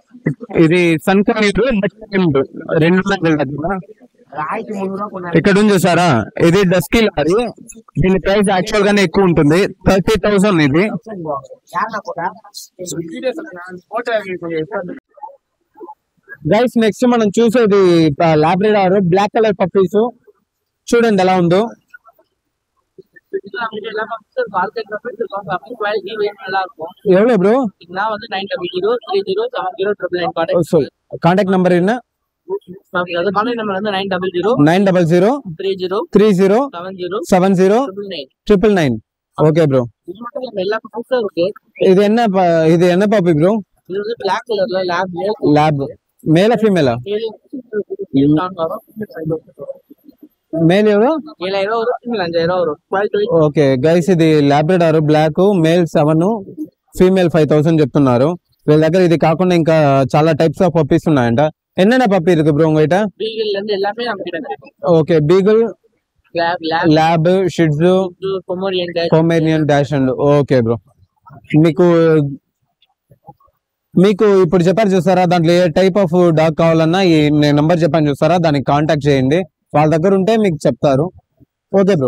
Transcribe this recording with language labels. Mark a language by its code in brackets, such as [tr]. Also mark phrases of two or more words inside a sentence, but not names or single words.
[te] ఇది సన్ కన్యూర్ 2 ఇక్కడ ఉంది చూసారా, ఇది డస్కీ లారీ. దీని ప్రైస్ యాక్చువల్ గానే ఎక్కువ ఉంటుంది, 30,000 ఇది. గైస్ నెక్స్ట్ మనం చూసేది లాబ్రడార్ [en] black colour puppies. [te] చూడండి ఎలా ఉందో. [ta] எவ்வளவு ப்ரோ? நான் வந்து 90030070999 [en] contact number [ta] என்ன? [en] contact number [ta] வந்து 900 900 30 70 999. [en] okay bro. [ta] இது மட்டும் இல்ல, எல்லா பப்பீஸும் இருக்கு. இது என்ன [en] puppy bro? [ta] இது வந்து Black கலர்ல லேப். மேல ஃபீமேலா? [te] మేల్ ఎవరు? [ta] 7000 వரும், ఫీమేల్ 5000 వரும். [en] okay guys, [te] ఇది లాబ్రడార్ బ్లాక్, మేల్ 7, ఫీమేల్ 5000 చెప్తున్నారు. వీళ్ళ దగ్గర ఇది కాకుండా ఇంకా చాలా [en] types of puppies [te] ఉన్నాయంట. [ta] என்னென்ன பப்பி இருக்கு ப்ரோ உங்ககிட்ட? பீகிள்ல இருந்து எல்லாமே நமக்கு கிடைக்கும். [te] ఓకే, బీగల్, ల్యాబ్, షిట్జు, పొమేరియన్ డాష్ అండ్. [en] okay bro, [te] మీకు ఇప్పుడు చెప్పారు చూసారా, దాంట్లో ఏ [en] type of dog [te] కావాలన్నా నేను నెంబర్ చెప్పాను చూసారా, దానికి కాంటాక్ట్ చేయండి. వాళ్ళ దగ్గర ఉంటే మీకు చెప్తారు. [en] okay bro.